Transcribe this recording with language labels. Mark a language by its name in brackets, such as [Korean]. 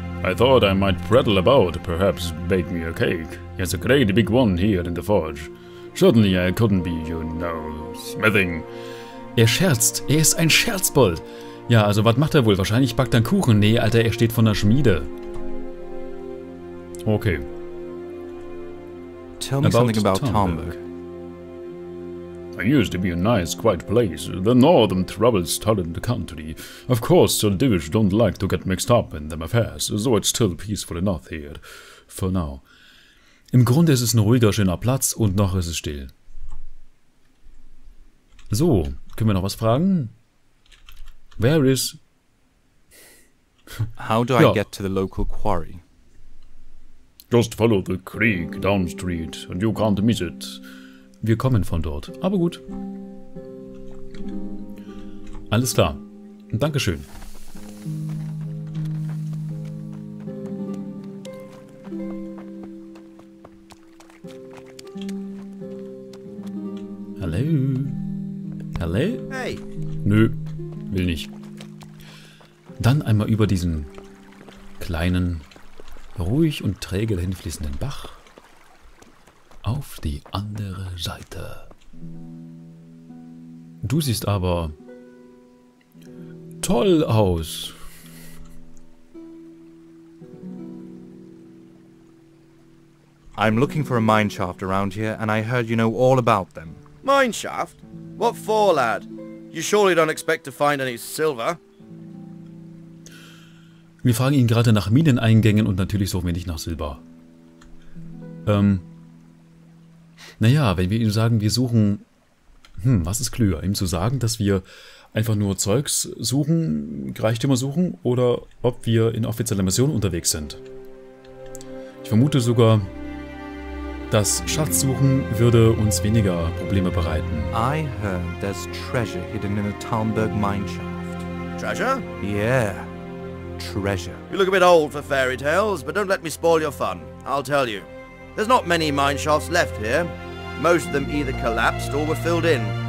[English] I thought I might prattle about, perhaps bake me a cake. There's a great big one here in the forge. Certainly I couldn't be, you know, smithing. [German] Er scherzt. Er ist ein Scherzbold. Ja, also was macht er wohl? Wahrscheinlich backt er einen Kuchen. Nee, Alter, er steht vor der Schmiede. Okay. [English] Tell me something about Talmberg. It used to be a nice, quiet place. The northern troubles started the country. Of course, Sir Divish don't like to get mixed up in them affairs, so it's still peaceful enough here. For now. [German] Im Grunde ist es ein ruhiger, schöner Platz und noch ist es still. So, können wir noch was fragen? [English] Where is... How do I get to the local quarry? Just follow the creek down street and you can't miss it. [German] Wir kommen von dort, aber gut. Alles klar. Dankeschön. Hallo? Hallo? Hey. Nö, will nicht. Dann einmal über diesen kleinen, ruhig und träge dahinfließenden Bach auf die andere Seite. Du siehst aber toll aus. [English] I'm looking for a mine shaft around here, and I heard you know all about them. Mine shaft? What for, lad? You surely don't expect to find any silver? [German] Wir fragen ihn gerade nach Mineneingängen und natürlich suchen wir nicht nach Silber. Naja, wenn wir ihm sagen, wir suchen... was ist klüger? Ihm zu sagen, dass wir einfach nur Zeugs suchen, Reichtümer suchen, oder ob wir in offizieller Mission unterwegs sind. Ich vermute sogar, das Schatzsuchen würde uns weniger Probleme bereiten. [English] I heard there's treasure hidden in a Talmberg mine shaft. Treasure? Yeah, treasure. You look a bit old for fairy tales, but don't let me spoil your fun. I'll tell you. There's not many mine shafts left here. Most of them either collapsed or were filled in.